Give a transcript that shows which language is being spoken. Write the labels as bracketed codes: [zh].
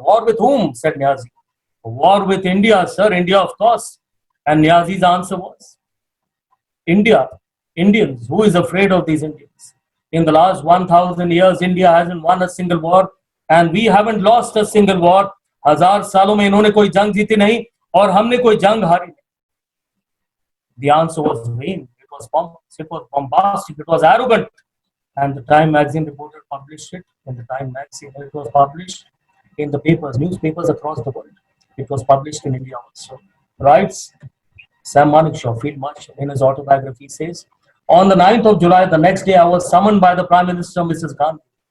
[en] War with whom, said Niazi. War with India, sir, India, of course. And Niazi's answer was, India, Indians, who is afraid of these Indians? In the last 1,000 years, India hasn't won a single war and we haven't lost a single war. [hi] 1000 सालों में इन्होंने कोई जंग जीती नहीं और हमने कोई जंग हारी नहीं. [en] The answer was vain. It was pompous, it was bombastic, it was arrogant. And the Time magazine reporter published it in the Time magazine. It was published in the papers, newspapers across the world. It was published in India also. Writes Sam Manekshaw, Field Marshal, in his autobiography says, on the 9th of July, the next day, I was summoned by the Prime Minister, Mrs. Gandhi.